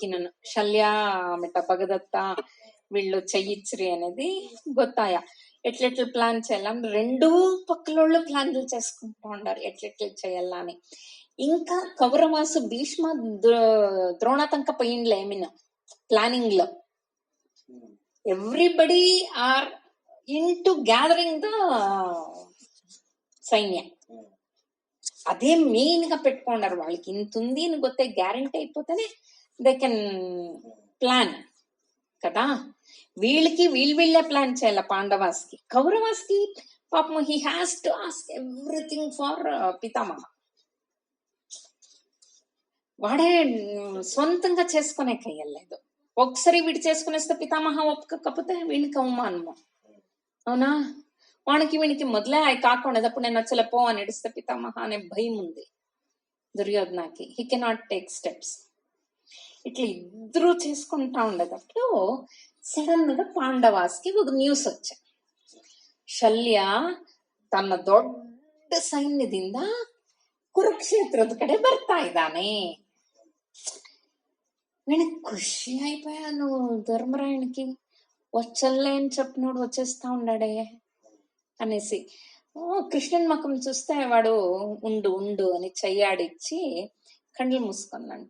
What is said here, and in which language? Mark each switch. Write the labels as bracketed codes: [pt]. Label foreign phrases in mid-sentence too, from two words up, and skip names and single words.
[te] నన్ను శల్య మిట భగదత్త వీళ్ళు చెయ్యిచ్చిరి అనేది గొత్తాయ. ఎట్లెట్లు ప్లాన్ చేయాలని రెండు పక్కలోళ్ళు ప్లాన్లు చేసుకుంటూ ఉండారు ఎట్లెట్లు చేయాలా అని. ఇంకా కౌరవాసు భీష్మ ద్రోణాతంక పోయిండ్లే ఏమినా ప్లానింగ్ లో. [en] everybody are in to gathering the సైన్య. [te] అదే మెయిన్ గా పెట్టుకున్నారు. వాళ్ళకి ఇంత ఉంది అని గొత్తే గ్యారంటీ అయిపోతేనే [en] they can plan [te] కదా. వీళ్ళకి వీళ్ళే ప్లాన్ చేయాల. పాండవాస్ కి కౌరవాస్ కి పాపం [en] he has to ask everything for [te] పితామహ. వాడే సొంతంగా చేసుకునే కయ్యలేదు. ఒకసారి వీడు చేసుకునేస్తే పితామహ ఒప్పుకోకపోతే వీడికి అవమానము. అవునా? వానికి వీనికి మొదలే అవి కాకుండా అప్పుడు నేను నచ్చలేపో అని ఎడిస్తే పితామహ అనే భయం ఉంది దుర్యోధనకి. [en] he cannot take steps. [te] ఇట్లా ఇద్దరు చేసుకుంటా ఉండేటప్పుడు సడన్ గా పాండవాస్కి ఒక న్యూస్ వచ్చాయి. [kn] ಶಲ್ಯ ತನ್ನ ದೊಡ್ಡ ಸೈನ್ಯದಿಂದ కురుక్షేత్ರದ కಡೆ ಬರ್ತಾ ఇదానే. [te] వీడికి ఖుషి అయిపోయాను. ధర్మరాయునికి వచ్చల్లే అని చెప్పినోడు వచ్చేస్తా ఉన్నాడే అనేసి. కృష్ణుని ముఖం చూస్తే వాడు ఉండు ఉండు అని చెయ్యాడిచ్చి కళ్ళు మూసుకున్నంట.